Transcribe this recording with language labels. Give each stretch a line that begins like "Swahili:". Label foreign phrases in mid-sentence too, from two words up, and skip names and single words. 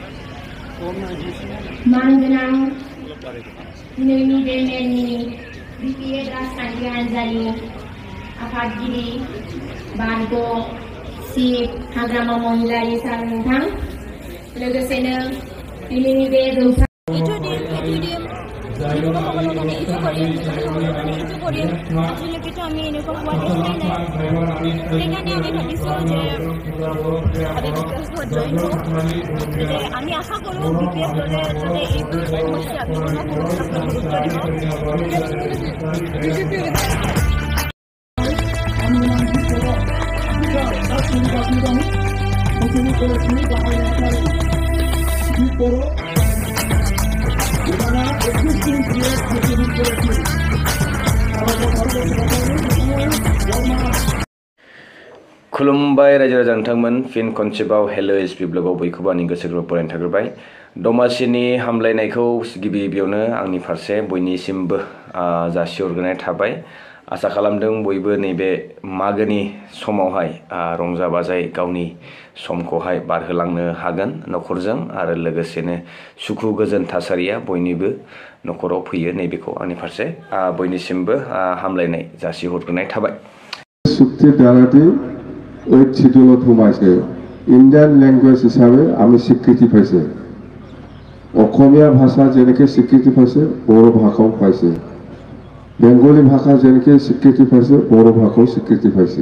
Bodo: मानगोनां दिनैनि बे मेलनि बिपिएफ राजखान्थि हान्जानि आफादगिरि बारग' चिफ हाग्रामा महिलारि सार नोंथां, लोगोसेनो दिनैनि बे जौसां
Assamese: আমি আশা কৰোঁ বিপিএফ দলে যাতে এইবোৰ সমস্যা বিভিন্ন সমস্যাক গুৰুত্ব দিব।
Bodo: खुलुमबाय रायजो राजा नोंथांमोन, फिन खनसेबाव हेलो एसपि ब्लगाव बयखौबो आंनि गोसो गोरबोआव बरायनो थाग्रोबाय। दमासिनि हामलायनायखौ गिबियावनो आंनि फारसे बयनिसिमबो जासिहरग्रोनाय थाबाय। आसा खालामदों बयबो नैबे मागोनि समावहाय रंजा बाजायै गावनि समखौहाय बारहोलांनो हागोन न'खरजों, आरो लोगोसेनो सुखु गोजोन थासारिया बयनिबो न'खराव फैयो, नैबेखौ आंनि फारसे बयनिसिमबो हामलायनाय जासिहरग्रोनाय थाबाय।
Assamese: চুক্তি দ্বাৰাটি এই শিডিউলত সোমাইছে।
English: Indian language
Assamese: হিচাপে আমি স্বীকৃতি পাইছে। অসমীয়া ভাষা যেনেকৈ স্বীকৃতি পাইছে, বড়ো ভাষাও পাইছে। বেংগলী ভাষা যেনেকৈ স্বীকৃতি পাইছে, বড়ো ভাষাও স্বীকৃতি পাইছে।